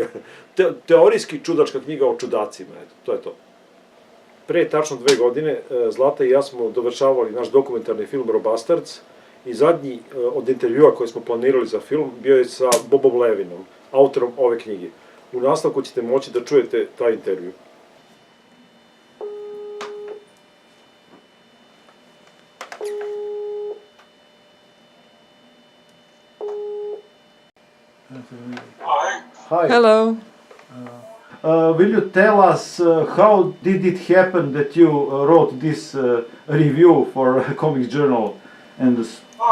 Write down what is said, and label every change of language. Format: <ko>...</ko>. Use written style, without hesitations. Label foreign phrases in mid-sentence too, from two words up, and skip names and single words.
<sr>Teorijski čudačka knjiga o čudacima, eto, to je to. Pre tačno 2 godine, Zlata i ja smo dovršavali naš dokumentarni film Robustards, i zadnji od intervjua koje smo planirali za film bio je sa Bobom Levinom, autorom ove knjige. U nastavku ćete moći da čujete taj intervju.</sr> <en>Hi. Hello. Will you tell us how did it happen that you wrote this review for Comics Journal and this?</en>